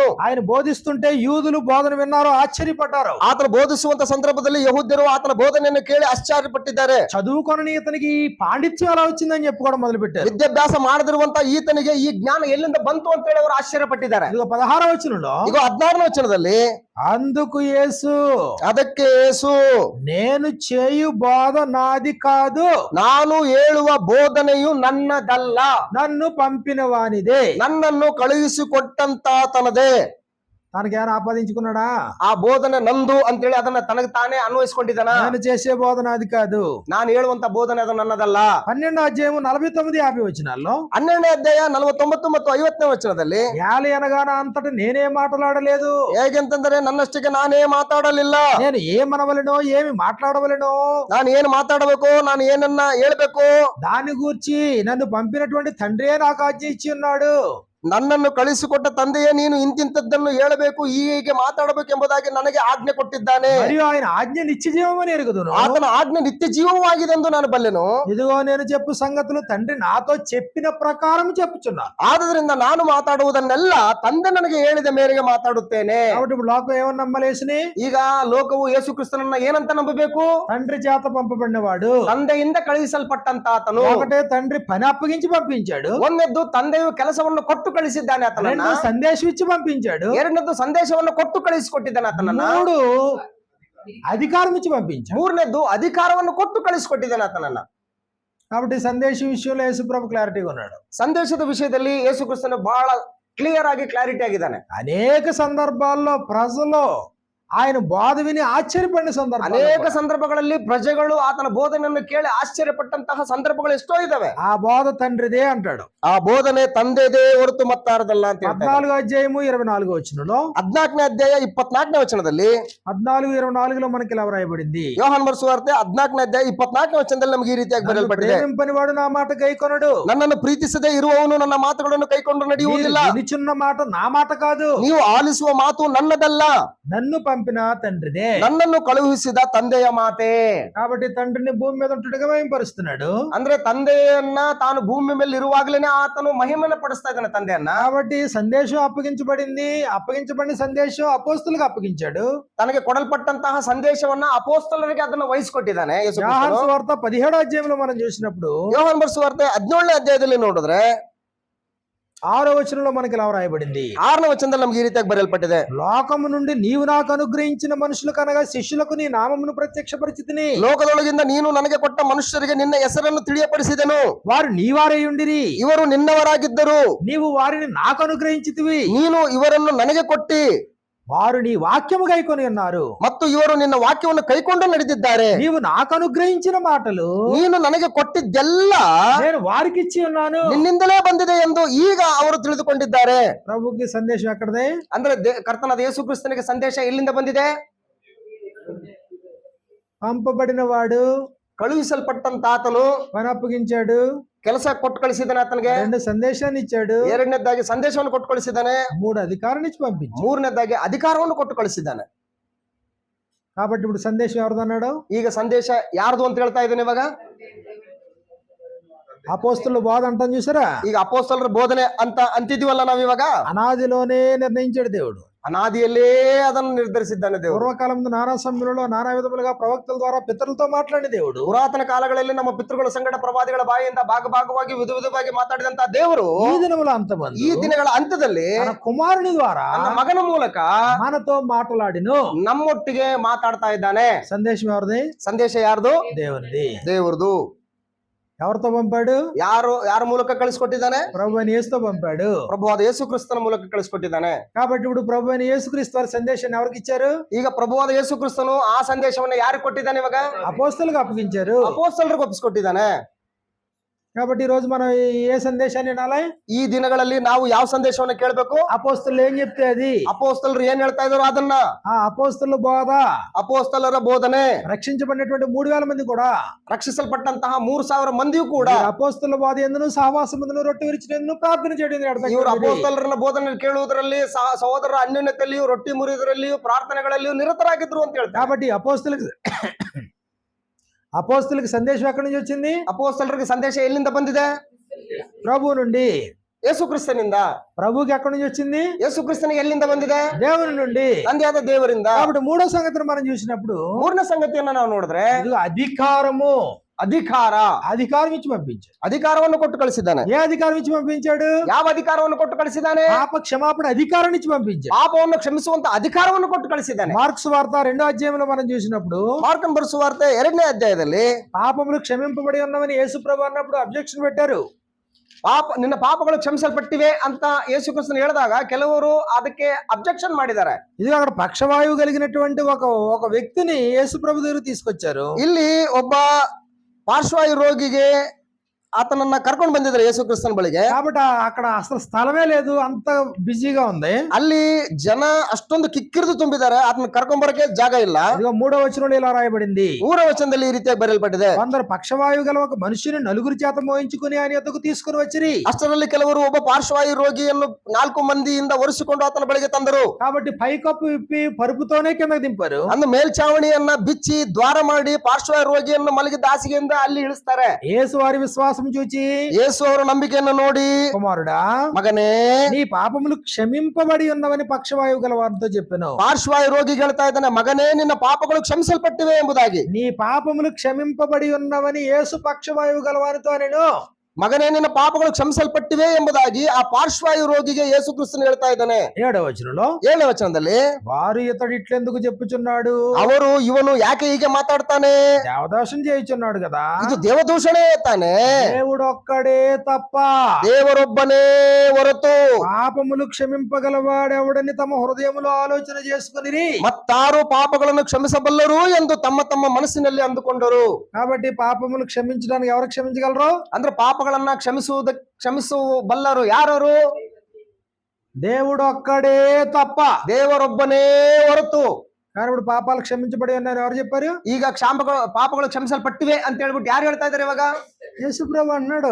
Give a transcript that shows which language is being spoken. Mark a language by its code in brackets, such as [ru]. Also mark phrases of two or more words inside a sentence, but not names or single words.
[te] ఆయన బోధిస్తుంటే యూదులు బోధన విన్నారు, ఆశ్చర్యపడ్డారు. [kn] ಆತನು ಬೋಧಿಸುವಂತ ಸಂದರ್ಭದಲ್ಲಿ ಯಹೂದ್ಯರು ಆತನ ಬೋಧನೆಯನ್ನು ಕೇಳಿ ಆಶ್ಚರ್ಯಪಟ್ಟಿದ್ದಾರೆ. [te] చదువుకొని ఇతనికి ఈ పాండిత్యం ఎలా వచ్చిందని చెప్పుకోవడం మొదలు పెట్టారు. [kn] ವಿದ್ಯಾಭ್ಯಾಸ ಮಾಡದಿರುವಂತ ಈತನಿಗೆ ಈ ಜ್ಞಾನ ಎಲ್ಲಿಂದ ಬಂತು ಅಂತ ಹೇಳಿ ಅವರು ಆಶ್ಚರ್ಯಪಟ್ಟಿದ್ದಾರೆ. [te] ఇదిగో 16వ వచనంలో [kn] ಈಗ 16ನೇ ವಚನದಲ್ಲಿ [te] అందుకు యేసు [kn] ಅದಕ್ಕೆ ಯೇಸು [te] నేను చేయు బోధ నాది కాదు, [kn] ನಾನು ಹೇಳುವ ಬೋಧನೆಯು ನನ್ನದಲ್ಲ, [te] నన్ను పంపిన వానిదే. [kn] ನನ್ನನ್ನು ಕಳುಹಿಸಿಕೊಟ್ಟಂತಾತನದೇ. [te] తనకేమైనా ఆపాదించుకున్నాడా? [kn] ಆ ಬೋಧನೆ ನಂದು ಅಂತೇಳಿ ಅದನ್ನ ತನಗೆ ತಾನೇ ಅನ್ವಯಿಸ್ಕೊಂಡಿದ್ದಾನ? [te] నేను చేసే బోధ నాది కాదు. [kn] ನಾನು ಹೇಳುವಂತ ಬೋಧನೆ ಅದು ನನ್ನದಲ್ಲ. [te] 12వ అధ్యాయం 49-50 వచనాల్లో [kn] 12ನೇ ಅಧ್ಯಾಯ 49 ಮತ್ತು 50ನೇ ವಚನದಲ್ಲಿ [te] యాలి అనగాన అంతటి నేనే మాట్లాడలేదు, [kn] ಹೇಗೆಂತಂದ್ರೆ ನನ್ನಷ್ಟಕ್ಕೆ ನಾನೇ ಮಾತಾಡಲಿಲ್ಲ. [te] నేను ఏమనవలెనో ఏమి మాట్లాడవలెనో [kn] ನಾನು ಏನು ಮಾತಾಡಬೇಕು, ನಾನು ಏನನ್ನ ಹೇಳ್ಬೇಕು, [te] దాని గూర్చి నన్ను పంపినటువంటి తండ్రియే నాకు ఆజ్ఞ ఇచ్చి ఉన్నాడు. [kn] ನನ್ನನ್ನು ಕಳಿಸಿಕೊಟ್ಟ ತಂದೆಯೇ ನೀನು ಇಂತಿಂತದ್ದನ್ನು ಹೇಳಬೇಕು, ಹೀಗೆ ಮಾತಾಡಬೇಕು ಎಂಬುದಾಗಿ ನನಗೆ ಆಜ್ಞೆ ಕೊಟ್ಟಿದ್ದಾನೆ. [te] మరియు ఆయన ఆజ్ఞ నిత్య జీవమని ఎరుగుదును. [kn] ಆತನ ಆಜ್ಞೆ ನಿತ್ಯ ಜೀವವಾಗಿದೆ ಎಂದು ನಾನು ಬಲ್ಲೆನು. [te] ఇదిగో నేను చెప్పు సంగతులు తండ్రి నాతో చెప్పిన ప్రకారం చెప్పుచున్నా. [kn] ಆದ್ರಿಂದ ನಾನು ಮಾತಾಡುವುದನ್ನೆಲ್ಲ ತಂದೆ ನನಗೆ ಹೇಳಿದ ಮೇರೆಗೆ ಮಾತಾಡುತ್ತೇನೆ. [te] కాబట్టి ఇప్పుడు లోకం ఏమని నమ్మలేసిని? [kn] ಈಗ ಲೋಕವು ಯೇಸು ಕ್ರಿಸ್ತನನ್ನ ಏನಂತ ನಂಬಬೇಕು? [te] తండ్రి చేత పంపబడినవాడు. [kn] ತಂದೆಯಿಂದ ಕಳುಹಿಸಲ್ಪಟ್ಟಂತ ಆತನು. [te] ఒకటే తండ్రి పని అప్పగించి పంపించాడు, [kn] ಒಂದನೇದ್ದು ತಂದೆಯು ಕೆಲಸವನ್ನು ಕೊಟ್ಟು ಕಳಿಸಿದ್ದಾನೆ ಆತನನ್ನ. [te] రెండు సందేశం ఇచ్చి పంపించాడు, [kn] ಎರಡನೇದ್ದು ಸಂದೇಶವನ್ನು ಕೊಟ್ಟು ಕಳಿಸಿಕೊಟ್ಟಿದ್ದಾನೆ ಆತನನ್ನ. [te] మూడు అధికారం ఇచ్చి పంపించాడు. [kn] ಮೂರನೇದ್ದು ಅಧಿಕಾರವನ್ನು ಕೊಟ್ಟು ಕಳಿಸಿಕೊಟ್ಟಿದ್ದಾನೆ ಆತನನ್ನ. [te] కాబట్టి సందేశం విషయంలో యేసుప్రభు క్లారిటీగా ఉన్నాడు. [kn] ಸಂದೇಶದ ವಿಷಯದಲ್ಲಿ ಯೇಸು ಕ್ರಿಸ್ತನು ಬಹಳ ಕ್ಲಿಯರ್ ಆಗಿ ಕ್ಲಾರಿಟಿ ಆಗಿದ್ದಾನೆ. [te] అనేక సందర్భాల్లో ప్రజలు ఆయన బోధ విని ఆశ్చర్యపడిన సందర్భాలు, [kn] ಅನೇಕ ಸಂದರ್ಭಗಳಲ್ಲಿ ಪ್ರಜೆಗಳು ಆತನ ಬೋಧನೆಯನ್ನು ಕೇಳಿ ಆಶ್ಚರ್ಯಪಟ್ಟಂತಹ ಸಂದರ್ಭಗಳು ಎಷ್ಟೋ ಇದಾವೆ. [te] ఆ బోధ తండ్రిదే అంటాడు. [kn] ಆ ಬೋಧನೆ ತಂದೆದೇ ಹೊರತು ಮತ್ತಾರದಲ್ಲ ಅಂತ ಹೇಳ್ತಾರೆ. [te] 14వ అధ్యాయము 24వ వచనంలో [kn] 14ನೇ ಅಧ್ಯಾಯ 24ನೇ ವಚನದಲ್ಲಿ [te] 14-24లో మనకి ఇలా వ్రాయబడింది. [kn] ಯೋಹಾನ್ ಬರೆಸುವಾರ್ತೆ 14ನೇ ಅಧ್ಯಾಯ 24ನೇ ವಚನದಲ್ಲಿ ನಮಗೆ ಈ ರೀತಿಯಾಗಿ ಬರೆಯಲ್ಪಟ್ಟಿದೆ. [te] ప్రేమింపనివాడు నా మాట గైకొనడు, [kn] ನನ್ನನ್ನು ಪ್ರೀತಿಸದೇ ಇರುವವನು ನನ್ನ ಮಾತುಗಳನ್ನು ಕೈಕೊಂಡು ನಡೆಯುವುದಿಲ್ಲ. [te] వినుచున్న మాట నా మాట కాదు, [kn] ನೀವು ಆಲಿಸುವ ಮಾತು ನನ್ನದಲ್ಲ, [te] నన్ను పంపిన తండ్రిదే. [kn] ನನ್ನನ್ನು ಕಳುಹಿಸಿದ ತಂದೆಯ ಮಾತೇ. [te] కాబట్టి తండ్రిని భూమి మీద ఉంటుడుగా మహిమపరుస్తున్నాడు. [kn] ಅಂದ್ರೆ ತಂದೆಯನ್ನ ತಾನು ಭೂಮಿ ಮೇಲೆ ಇರುವಾಗಲೇನೆ ಆತನು ಮಹಿಮೆನ ಪಡಿಸ್ತಾ ಇದ್ದಾನೆ ತಂದೆಯನ್ನ. [te] కాబట్టి సందేశం అప్పగించబడిన సందేశం అపోస్తులకు అప్పగించాడు. [kn] ತನಗೆ ಕೊಡಲ್ಪಟ್ಟಂತಹ ಸಂದೇಶವನ್ನ ಅಪೋಸ್ತಲರಿಗೆ ಅದನ್ನ ವಹಿಸಿಕೊಟ್ಟಿದ್ದಾನೆ ಯೇಸು [te] యోహాను [kn] ಕ್ರಿಸ್ತನು. [te] సువార్త 17వ అధ్యాయంలో మనం చూసినప్పుడు [kn] ಯೋಹಾನ್ ಬರೆಸುವಾರ್ತೆ 17ನೇ ಅಧ್ಯಾಯದಲ್ಲಿ ನೋಡಿದ್ರೆ [te] 6వ వచనంలో మనకి ఇలా వ్రాయబడింది. [kn] 6ನೇ ವಚನದಲ್ಲಿ ನಮ್ಗೆ ಈ ರೀತಿಯಾಗಿ ಬರೆಯಲ್ಪಟ್ಟಿದೆ. [te] లోకము నుండి నీవు నాకు అనుగ్రహించిన మనుషులకు అనగా శిష్యులకు నీ నామమును ప్రత్యక్షపరిచితిని. [kn] ಲೋಕದೊಳಗಿಂದ ನೀನು ನನಗೆ ಕೊಟ್ಟ ಮನುಷ್ಯರಿಗೆ ನಿನ್ನ ಹೆಸರನ್ನು ತಿಳಿಯಪಡಿಸಿದೆನು. [te] వారు నీవారై ఉండిరి, [kn] ಇವರು ನಿನ್ನವರಾಗಿದ್ದರು, [te] నీవు వారిని నాకు అనుగ్రహించితివి. [kn] ನೀನು ಇವರನ್ನು ನನಗೆ ಕೊಟ್ಟಿ, [te] వారు నీ వాక్యము గైకొని ఉన్నారు. [kn] ಮತ್ತು ಇವರು ನಿನ್ನ ವಾಕ್ಯವನ್ನು ಕೈಕೊಂಡು ನಡೆದಿದ್ದಾರೆ. [te] నీవు నాకు అనుగ్రహించిన మాటలు [kn] ನೀನು ನನಗೆ ಕೊಟ್ಟಿದ್ದೆಲ್ಲ [te] నేను వారికి ఇచ్చి ఉన్నాను. [kn] ನಿನ್ನಿಂದಲೇ ಬಂದಿದೆ ಎಂದು ಈಗ ಅವರು ತಿಳಿದುಕೊಂಡಿದ್ದಾರೆ. [te] ప్రభుకి సందేశం ఎక్కడదే? [kn] ಅಂದ್ರೆ ಕರ್ತನಾದ ಯೇಸು ಕ್ರಿಸ್ತನಿಗೆ ಸಂದೇಶ ಎಲ್ಲಿಂದ ಬಂದಿದೆ? [te] పంపబడిన వాడు [kn] ಕಳುಹಿಸಲ್ಪಟ್ಟಂತ ಆತನು [te] పని అప్పగించాడు, [kn] ಕೆಲಸ ಕೊಟ್ಟು ಕಳಿಸಿದ್ದಾನೆ ಆತನಿಗೆ. [te] రెండు సందేశాన్ని ఇచ్చాడు, [kn] ಎರಡನೇದಾಗಿ ಸಂದೇಶವನ್ನು ಕೊಟ್ಟು ಕಳಿಸಿದ್ದಾನೆ. [te] 3 అధికారాన్ని ఇచ్చి పంపించాడు. [kn] ಮೂರನೇದಾಗಿ ಅಧಿಕಾರವನ್ನು ಕೊಟ್ಟು ಕಳಿಸಿದ್ದಾನೆ. [te] కాబట్టి ఇప్పుడు సందేశం ఎవరిదన్నాడు? [kn] ಈಗ ಸಂದೇಶ ಯಾರ್ದು ಅಂತ ಹೇಳ್ತಾ ಇದ್ದಾನೆ ಇವಾಗ? [te] అపోస్తుల బోధ అంటాం చూసారా, [kn] ಈಗ ಅಪೋಸ್ತಲರ ಬೋಧನೆ ಅಂತ ಅಂತಿದೀವಲ್ಲ ನಾವ್ ಇವಾಗ, [te] అనాదిలోనే నిర్ణయించాడు దేవుడు. [kn] ಅನಾದಿಯಲ್ಲೇ ಅದನ್ನು ನಿರ್ಧರಿಸಿದ್ದಾನೆ ದೇವರು. [te] పూర్వకాలంలో నానా సమయంలో నానా విధములుగా ప్రవక్తల ద్వారా పితరులతో మాట్లాడిన దేవుడు [kn] ಪುರಾತನ ಕಾಲಗಳಲ್ಲಿ ನಮ್ಮ ಪಿತೃಗಳ ಸಂಗಡ ಪ್ರವಾದಿಗಳ ಬಾಯಿಯಿಂದ ಭಾಗವಾಗಿ ವಿಧವಾಗಿ ಮಾತಾಡಿದಂತ ದೇವರು [te] ఈ దినముల అంతమందు [kn] ಈ ದಿನಗಳ ಅಂತ್ಯದಲ್ಲಿ [te] తన కుమారుని ద్వారా [kn] ತನ್ನ ಮಗನ ಮೂಲಕ [te] మనతో మాట్లాడిను. [kn] ನಮ್ಮೊಟ್ಟಿಗೆ ಮಾತಾಡ್ತಾ ಇದ್ದಾನೆ. [te] సందేశం ఎవరిది? [kn] ಸಂದೇಶ ಯಾರ್ದು? [te] దేవునిది. [kn] ದೇವ್ರದು. [te] ఎవరితో పంపాడు? [kn] ಯಾರ ಮೂಲಕ ಕಳಿಸ್ಕೊಟ್ಟಿದ್ದಾನೆ? [te] ప్రభు అయిన యేసుతో పంపాడు. [kn] ಪ್ರಭುವಾದ ಯೇಸು ಕ್ರಿಸ್ತನ ಮೂಲಕ ಕಳಿಸ್ಕೊಟ್ಟಿದ್ದಾನೆ. [te] కాబట్టి ఇప్పుడు ప్రభు అయిన యేసుక్రీస్తు వారి సందేశాన్ని ఎవరికి ఇచ్చారు? [kn] ಈಗ ಪ್ರಭುವಾದ ಯೇಸು ಕ್ರಿಸ್ತನು ಆ ಸಂದೇಶವನ್ನ ಯಾರಿಗೆ ಕೊಟ್ಟಿದ್ದಾನೆ? ಇವಾಗ [te] అపోస్తలులకు అప్పగించారు. [kn] ಅಪೋಸ್ತಲರಿಗೆ ಒಪ್ಪಿಸ್ಕೊಟ್ಟಿದ್ದಾನೆ. [te] కాబట్టి ఈ రోజు మనం ఏ సందేశాన్ని వినాలి? [kn] ಈ ದಿನಗಳಲ್ಲಿ ನಾವು ಯಾವ ಸಂದೇಶವನ್ನ ಕೇಳಬೇಕು? [te] అపోస్తలు ఏం చెప్తే అది. [kn] ಅಪೋಸ್ತಲರು ಏನ್ ಹೇಳ್ತಾ ಇದಾರೋ ಅದನ್ನ. [te] ఆ అపోస్తల బోధ, [kn] ಅಪೋಸ್ತಲರ ಬೋಧನೆ, [te] రక్షించబడినటువంటి 3000 మంది కూడా, [kn] ರಕ್ಷಿಸಲ್ಪಟ್ಟಂತಹ 3000 ಮಂದಿಯೂ ಕೂಡ [te] అపోస్తల బోధ ఎందును సహవాసమందును రొట్టె విరిచినందును ಪ್ರಾರ್ಥನೆ చేయడం. [kn] ಇವರು ಅಪೋಸ್ತಲರನ್ನ ಬೋಧನೆ ಕೇಳುವುದರಲ್ಲಿ ಸಹೋದರರ ಅನ್ಯೋನ್ಯತೆಯಲ್ಲಿಯೂ ರೊಟ್ಟಿ ಮುರಿಯುವುದರಲ್ಲಿಯೂ ಪ್ರಾರ್ಥನೆಗಳಲ್ಲಿಯೂ ನಿರತರಾಗಿದ್ರು ಅಂತ ಹೇಳ್ತಾರೆ. [te] కాబట్టి అపోస్తలకి సందేశం ఎక్కడి నుంచి వచ్చింది? [kn] ಅಪೋಸ್ತಲರಿಗೆ ಸಂದೇಶ ಎಲ್ಲಿಂದ ಬಂದಿದೆ? [te] ప్రభు నుండి. [kn] ಯೇಸು ಕ್ರಿಸ್ತನಿಂದ. [te] ప్రభుకి ఎక్కడి నుంచి వచ్చింది? [kn] ಯೇಸು ಕ್ರಿಸ್ತನಿಗೆ ಎಲ್ಲಿಂದ ಬಂದಿದೆ? [te] దేవుని నుండి, [kn] ತಂದೆಯಾದ ದೇವರಿಂದ. [te] కాబట్టి మూడో సంగతిని మనం చూసినప్పుడు, [kn] ಮೂರನೇ ಸಂಗತಿಯನ್ನ ನಾವು ನೋಡಿದ್ರೆ [te] అధికారము, అధికారం ఇచ్చి పంపించాడు. [kn] ಅಧಿಕಾರವನ್ನು ಕೊಟ್ಟು ಕಳಿಸಿದ್ದಾನೆ. [te] ఏ అధికారం ఇచ్చి పంపించాడు? [kn] ಯಾವ ಅಧಿಕಾರವನ್ನು ಕೊಟ್ಟು ಕಳಿಸಿದ್ದಾನೆ? [te] పాప క్షమాపణ అధికారం ఇచ్చి పంపించాడు. [kn] ಪಾಪವನ್ನು ಕ್ಷಮಿಸುವಂತ ಅಧಿಕಾರವನ್ನು ಕೊಟ್ಟು ಕಳಿಸಿದ್ದಾನೆ. [te] మార్క్స్ వార్త 2వ అధ్యాయంలో మనం చూసినప్పుడు, [kn] ಮಾರ್ಕನ ಬರೆಸುವಾರ್ತೆ 2ನೇ ಅಧ್ಯಾಯದಲ್ಲಿ [te] పాపములు క్షమింపబడి ఉన్నవని యేసు ప్రభు అన్నప్పుడు అబ్జెక్షన్ పెట్టారు. [kn] ನಿನ್ನ ಪಾಪಗಳು ಕ್ಷಮಿಸಲ್ಪಟ್ಟಿವೆ ಅಂತ ಯೇಸು ಕ್ರಿಸ್ತನು ಹೇಳಿದಾಗ ಕೆಲವರು ಅದಕ್ಕೆ ಅಬ್ಜೆಕ್ಷನ್ ಮಾಡಿದ್ದಾರೆ. [te] ఇది అక్కడ పక్షవాయువు కలిగినటువంటి ఒక వ్యక్తిని యేసు ప్రభు దగ్గర తీసుకొచ్చారు. [kn] ಇಲ್ಲಿ ಒಬ್ಬ ಪಾರ್ಶ್ವಾಯು ರೋಗಿಗೆ ಆತನನ್ನ ಕರ್ಕೊಂಡು ಬಂದಿದ್ದಾರೆ ಯೇಸು ಕ್ರಿಸ್ತನ ಬಳಿಗೆ. [te] కాబట్టి అక్కడ అసలు స్థలమే లేదు, అంత బిజీగా ఉంది. [kn] ಅಲ್ಲಿ ಜನ ಅಷ್ಟೊಂದು ಕಿಕ್ಕಿರಿದು ತುಂಬಿದ್ದಾರೆ, ಆತನ ಕರ್ಕೊಂಡ್ ಬರಕ್ಕೆ ಜಾಗ ಇಲ್ಲ. [te] ఇదిగో 3వ వచనంలో ఇలా రాయబడింది. [kn] 3వ ವಚನದಲ್ಲಿ ಈ ರೀತಿಯಾಗಿ ಬರೆಯಲ್ಪಟ್ಟಿದೆ. [te] కొందరు పక్షవాయువు గల ఒక మనుషుని నలుగురి చేత మోయించుకుని ఆయన యొద్దకు తీసుకుని వచ్చిరి. [kn] ಅಷ್ಟರಲ್ಲಿ ಕೆಲವರು ಒಬ್ಬ ಪಾರ್ಶ್ವಾಯು ರೋಗಿಯನ್ನು 4 ಮಂದಿಯಿಂದ ಒರೆಸಿಕೊಂಡು ಆತನ ಬಳಿಗೆ ತಂದರು. [te] కాబట్టి పైకప్పు విప్పి పరుపుతోనే కిందకి దింపారు. [kn] ಅಂದು ಮೇಲ್ಚಾವಣಿಯನ್ನ ಬಿಚ್ಚಿ ದ್ವಾರ ಮಾಡಿ ಪಾರ್ಶ್ವಾಯು ರೋಗಿಯನ್ನು ಮಲಗಿದ್ದ ಹಾಸಿಗೆಯಿಂದ ಅಲ್ಲಿ ಇಳಿಸ್ತಾರೆ. [te] యేసు వారి విశ్వాసం చూచి, [kn] ಯೇಸು ಅವರ ನಂಬಿಕೆಯನ್ನು ನೋಡಿ, [te] కుమారుడా, [kn] ಮಗನೇ, [te] నీ పాపములు క్షమింపబడి ఉన్నవని పక్షవాయువు గల వారితో చెప్పాను. [kn] ಪಾರ್ಶ್ವಾಯು ರೋಗಿ ಹೇಳ್ತಾ ಇದ್ದಾನೆ, ಮಗನೇ ನಿನ್ನ ಪಾಪಗಳು ಕ್ಷಮಿಸಲ್ಪಟ್ಟಿವೆ ಎಂಬುದಾಗಿ. [te] నీ పాపములు క్షమింపబడి ఉన్నవని యేసు పక్షవాయువు గల వారితో నేను, [kn] ಮಗನೇ ನಿನ್ನ ಪಾಪಗಳು ಕ್ಷಮಿಸಲ್ಪಟ್ಟಿವೆ ಎಂಬುದಾಗಿ ಆ ಪಾರ್ಶ್ವಾಯು ರೋಗಿಗೆ ಯೇಸು ಕ್ರಿಸ್ತನು ಹೇಳ್ತಾ ಇದ್ದಾನೆ. [te] 7వ వచనంలో, [kn] 7ನೇ ವಚನದಲ್ಲಿ, [te] వారు ఇతడు ఇట్లెందుకు చెప్పుచున్నాడు? [kn] ಅವರು ಇವನು ಯಾಕೆ ಹೀಗೆ ಮಾತಾಡ್ತಾನೆ? [te] దేవదోషం చేయుచున్నాడు కదా. [kn] ಇದು ದೇವದೂಷಣೆ ತಾನೆ. [te] దేవుడు ఒక్కడే తప్ప [kn] ದೇವರೊಬ್ಬನೇ ಹೊರತು [te] పాపములు క్షమింపగలవాడెవడని తమ హృదయములో ఆలోచన చేసుకుని, [kn] ಮತ್ತಾರು ಪಾಪಗಳನ್ನು ಕ್ಷಮಿಸಬಲ್ಲರು ಎಂದು ತಮ್ಮ ತಮ್ಮ ಮನಸ್ಸಿನಲ್ಲಿ ಅಂದುಕೊಂಡರು. [te] కాబట్టి పాపములు క్షమించడానికి ఎవరు క్షమించగలరు? [kn] ಅಂದ್ರೆ ಪಾಪಗಳನ್ನ ಕ್ಷಮಿಸಬಲ್ಲರು ಯಾರು? [te] దేవుడు ఒక్కడే తప్ప, [kn] ದೇವರೊಬ್ಬನೇ ಹೊರತು. [te] కానీ ఇప్పుడు పాపాలు క్షమించబడి ఉన్నాయని ఎవరు చెప్పారు? [kn] ಈಗ ಪಾಪಗಳು ಕ್ಷಮಿಸಲ್ಪಟ್ಟಿವೆ ಅಂತ ಹೇಳ್ಬಿಟ್ಟು ಯಾರು ಹೇಳ್ತಾ ಇದಾರೆ ಇವಾಗ? [te] యేసు ప్రభు అన్నాడు.